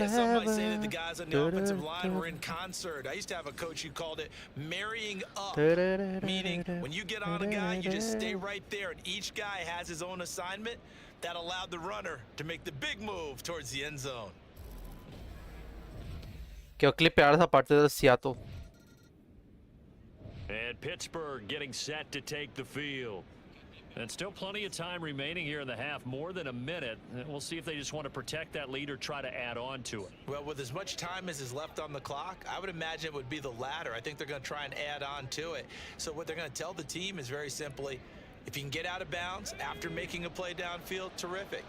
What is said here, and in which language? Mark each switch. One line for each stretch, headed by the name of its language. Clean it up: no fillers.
English: Yeah, some might say that the guys on the offensive line were in concert. I used to have a coach who called it marrying up, meaning when you get on a guy, you just stay right there, and each guy has his own assignment. That allowed the runner to make the big move towards the end zone.
Spanish: Quiero clipear esa parte del Seattle.
English: And Pittsburgh getting set to take the field. And still plenty of time remaining here in the half, more than a minute. And we'll see if they just want to protect that lead or try to add on to it. Well, with as much time as is left on the clock, I would imagine it would be the latter. I think they're going to try and add on to it. So what they're going to tell the team is very simply, if you can get out of bounds after making a play downfield, terrific.